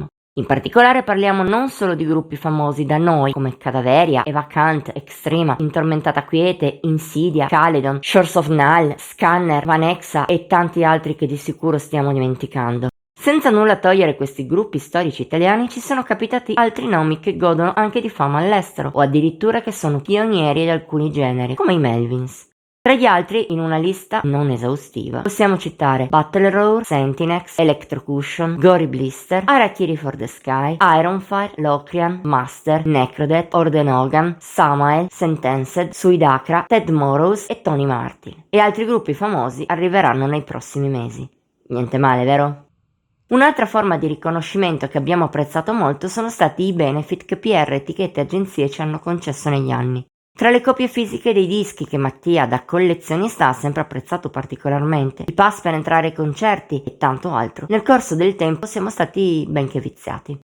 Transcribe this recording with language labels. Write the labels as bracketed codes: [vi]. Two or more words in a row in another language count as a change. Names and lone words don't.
[it] In particolare parliamo non solo di gruppi famosi da noi come Cadaveria, Evacant, Extrema, Intormentata Quiete, Insidia, Caledon, Shores of Null, Scanner, Vanexa e tanti altri che di sicuro stiamo dimenticando. Senza nulla togliere questi gruppi storici italiani, ci sono capitati altri nomi che godono anche di fama all'estero, o addirittura che sono pionieri di alcuni generi, come i Melvins. Tra gli altri, in una lista non esaustiva, possiamo citare Battle Roar, Sentinex, Electrocution, Gory Blister, Harakiri for the Sky, Ironfire, Locrian, Master, Necrodet, Ordenogan, Samael, Sentenced, Suidacra, Ted Morrows e Tony Martin. E altri gruppi famosi arriveranno nei prossimi mesi. Niente male, vero? Un'altra forma di riconoscimento che abbiamo apprezzato molto sono stati i benefit che PR, etichette e agenzie ci hanno concesso negli anni. Tra le copie fisiche dei dischi che Mattia da collezionista ha sempre apprezzato particolarmente, i pass per entrare ai concerti e tanto altro, nel corso del tempo siamo stati ben che viziati.